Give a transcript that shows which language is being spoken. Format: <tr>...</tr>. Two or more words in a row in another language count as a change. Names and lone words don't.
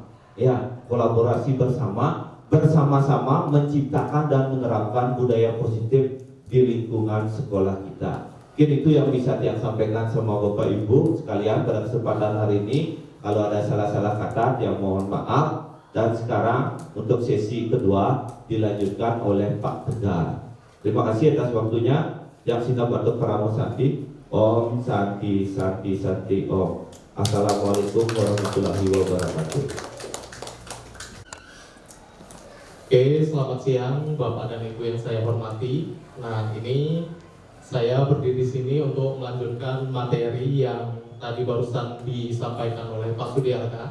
<id>Ya, kolaborasi bersama-sama menciptakan dan menerapkan budaya positif di lingkungan sekolah kita. Mungkin itu yang bisa saya sampaikan sama Bapak Ibu sekalian pada kesempatan hari ini. Kalau ada salah-salah kata, yang mohon maaf. Dan sekarang untuk sesi kedua dilanjutkan oleh Pak Tegar. Terima kasih atas waktunya. Yang Sina Batuk Paramo Santi.</id> <sa>Om Santi Santi Santi Om.</sa> <ar>Assalamualaikum warahmatullahi wabarakatuh.</ar> <id>Oke, selamat siang Bapak dan Ibu yang saya hormati. Nah, ini saya berdiri di sini untuk melanjutkan materi yang tadi barusan disampaikan oleh Pak Sudiarta.</id>